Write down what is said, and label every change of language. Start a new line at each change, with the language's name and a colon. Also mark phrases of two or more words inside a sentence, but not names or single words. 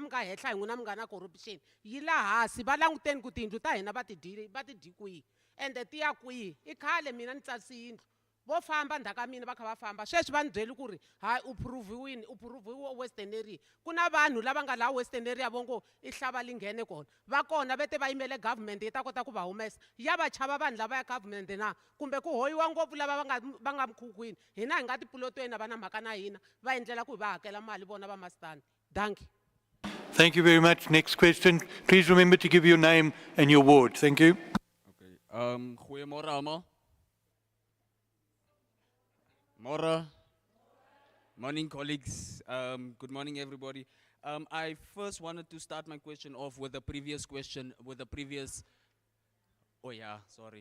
Tsonga: nga hehla hi n'wina mi nga na corruption yi la hansi va languteni ku tiyindlu ta hina va ti dyi kwihi ende ti ya kwihi i khale mina ni tsarisi yindlu vo famba ndhaka mina va kha va famba sweswi va ni byeli ku ri hayi u phuruviwe Western area ku na vanhu lava nga laha Western area vo ngo i hlava linghene kona va kona vete va yimele government yi ta kota ku va humesa ya va chava vanhu lava ya government na kumbe ku hoyiwa ngopfu lava va nga mukhukhwini hina hi nga tipulotweni va na mhaka na hina va endlela ku hi va hakela mali vona va masitandi danki.
English: Thank you very much. Next question. Please remember to give your name and your ward. Thank you.
Afrikaans: Goeiemorgen allemaal. Morgen.
English: Morning, colleagues. Good morning, everybody. I first wanted to start my question off with the previous question, oh yeah, sorry.